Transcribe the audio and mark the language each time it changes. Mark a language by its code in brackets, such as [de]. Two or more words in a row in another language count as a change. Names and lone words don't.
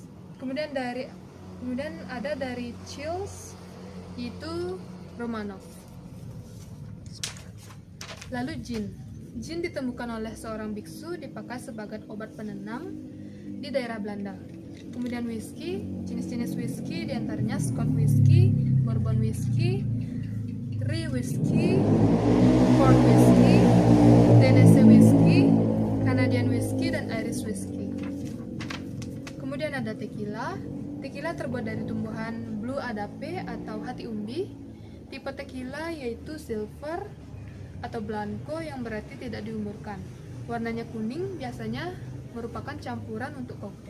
[id] Kemudian ada dari Chills yaitu Romanov. Lalu gin. Gin ditemukan oleh seorang biksu, dipakai sebagai obat penenang di daerah Belanda. Kemudian whisky, jenis-jenis whisky diantaranya Scotch whisky, Bourbon whisky, Rye whisky, Cork whisky, Tennessee whisky, Canadian whisky, dan Irish whisky. Kemudian ada tequila. Tequila terbuat dari tumbuhan Blue Adape atau hati umbi. Tipe tequila yaitu silver atau blanco yang berarti tidak diumurkan. Warnanya kuning, biasanya merupakan campuran untuk koktail.